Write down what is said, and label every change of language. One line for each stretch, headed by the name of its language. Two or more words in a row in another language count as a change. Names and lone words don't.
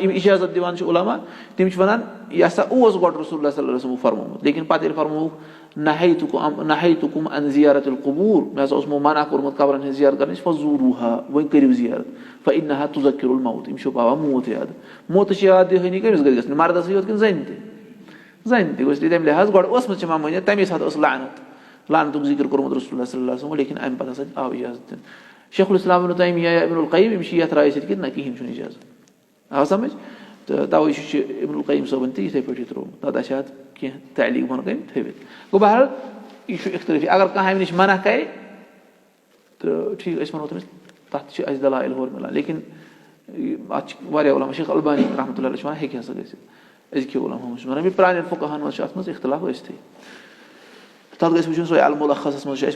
Kashmiri: یِم اِجازت دِوان چھِ عُلما تِم چھِ وَنان یہِ ہسا اوس گۄڈٕ رسول اللہ
Arabic: صلی اللہ علیہ وسلمو
Kashmiri: فرمومُت لیکِن پَتہٕ ییٚلہِ فرمووُکھ
Arabic: نہیتُکُم عن زِیارت القبوٗر
Kashmiri: مےٚ ہسا اوسمو منع کوٚرمُت قبرن ہٕنٛز زِیارت کَرنٕچ فضوٗروٗہا وۄنۍ کٔرِو زِیارت
Arabic: فإنہا تُذکِر الموت
Kashmiri: یِم چھِ پاوان موت یاد موتٕچ یاد دِہٲنی کٔمِس گژھِ گژھٕنۍ مردسٕے یوت کِنہٕ زَنہِ تہِ گوٚژھ تَمہِ لحاظ گۄڈٕ ٲسمٕژ چھِ ممٲنیت تَمے ساتہٕ ٲس لعنتُک ذِکر کوٚرمُت رسول اللہ
Arabic: صلی اللہ علیہ وسلم
Kashmiri: لیکِن اَمہِ پَتہٕ ہسا آو اِجازت دِنہٕ شیخ الاسلام ابن تیمیہ یا ابن القیم یِم چھِ یَتھ رایہِ سۭتۍ کہِ نہ کِہیٖنۍ چھُنہٕ اِجازت آو سَمٕجھ تہٕ تَوَے چھُ ابن القیم صٲبن تہِ یِتھٕے پٲٹھۍ ترٛوومُت تَتھ آسہِ اَتھ کینٛہہ تعلیٖق بۄنہٕ کَنۍ تھٲوِتھ گوٚو بہرحال یہِ چھُ اختلٲفی اگر کانٛہہ اَمہِ نِش منع کَرِ تہٕ ٹھیٖک أسۍ وَنو تٔمِس تَتھ چھِ اَسہِ دلایل ہورٕ مِلان لیکِن اَتھ چھِ واریاہ عُلما شیخ البانی
Arabic: رحمتہ اللہ
Kashmiri: چھِ وَنان ہیٚکہِ ہسا گٔژھِتھ أزکہِ عُلماہَن منٛز چھِ وَنان بیٚیہِ پرٛانٮ۪ن فُقہاہَن منٛز چھُ اَتھ منٛز اختلاف ٲسۍتھٕے تَتھ گژھِ وٕچھُن سُے الملخصس منٛز چھُ اَسہِ